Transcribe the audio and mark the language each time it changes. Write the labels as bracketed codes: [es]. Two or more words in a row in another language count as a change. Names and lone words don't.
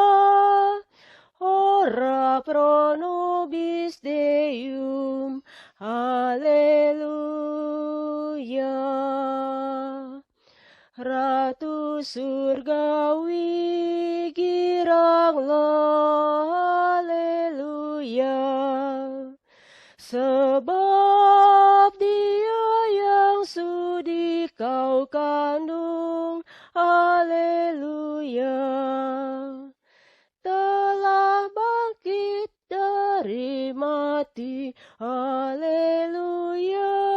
[la] Ora pro nobis Deum, alleluia. [id] Ratu surgawi giranglah, alleluia. Sebab Dia yang sudi kau kandung, alleluia. Telah bangkit dari mati, haleluya.